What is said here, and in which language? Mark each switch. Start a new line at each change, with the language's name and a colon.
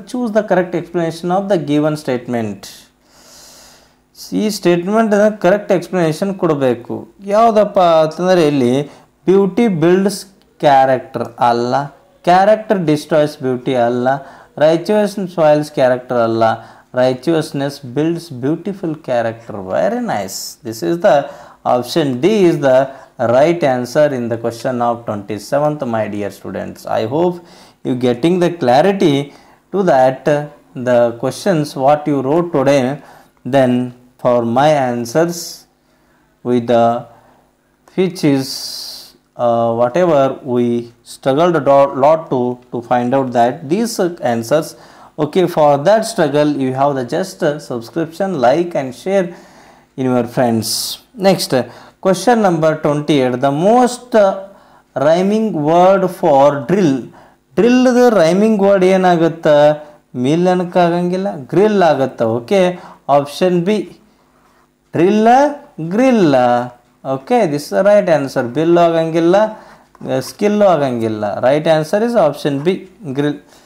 English: Choose the correct explanation of the given statement.
Kannada: ಈ statement correct explanation ಕೊಡಬೇಕು. ಯಾವುದಪ್ಪ ಅಂತಂದರೆ ಇಲ್ಲಿ
English: Beauty builds character ಅಲ್ಲ, character destroys beauty ಅಲ್ಲ, righteousness spoils character ಅಲ್ಲ, righteousness builds beautiful character. Very nice. This is the option D is the right answer in the question of 27th, my dear students. I hope you getting the clarity to that the questions what you wrote today. Then for my answers with the which is whatever we struggled a lot to find out that these answers. Okay, for that struggle you have the just subscription, like and share in your friends. Next question number 28, the most rhyming word for drill.
Kannada: drill the rhyming word ಏನಾಗುತ್ತೆ? Mill ಅನ್ನಕ್ಕಾಗಂಗಿಲ್ಲ, grill ಆಗುತ್ತೆ. Okay, option B ಡ್ರಿಲ್ಲ, ಗ್ರಿಲ್ಲ.
English: Okay, this is right answer.
Kannada: Bill ಆಗಂಗಿಲ್ಲ, skill ಆಗಂಗಿಲ್ಲ.
English: Right answer is option B grill.